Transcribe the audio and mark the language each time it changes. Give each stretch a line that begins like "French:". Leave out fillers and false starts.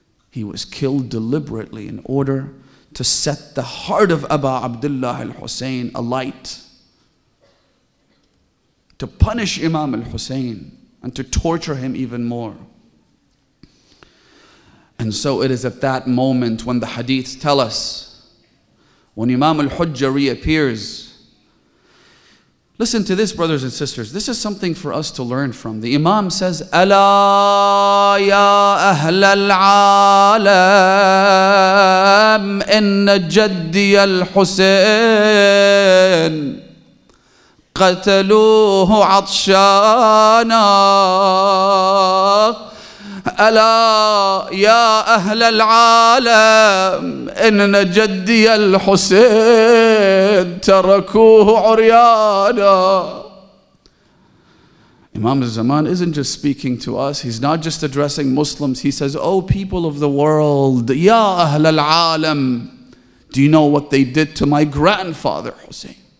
English: He was killed deliberately in order to set the heart of Abu Abdullah al-Hussein alight, to punish Imam al-Hussein and to torture him even more. And so it is at that moment when the hadiths tell us, when Imam al-Hujjah reappears. Listen to this, brothers and sisters. This is something for us to learn from. The Imam says,
Arabic: ألا يا أهل العالم إن جدي الحسين قتلوه عطشانا. ألا يا أهل العالم إن جدي الحسين تركوه عريانا.
English: Imam al-Zaman isn't just speaking to us. He's not just addressing Muslims. He says, oh people of the world,
Arabic: Ya Ahl al-Alam,
English: do you know what they did to my grandfather Hussein?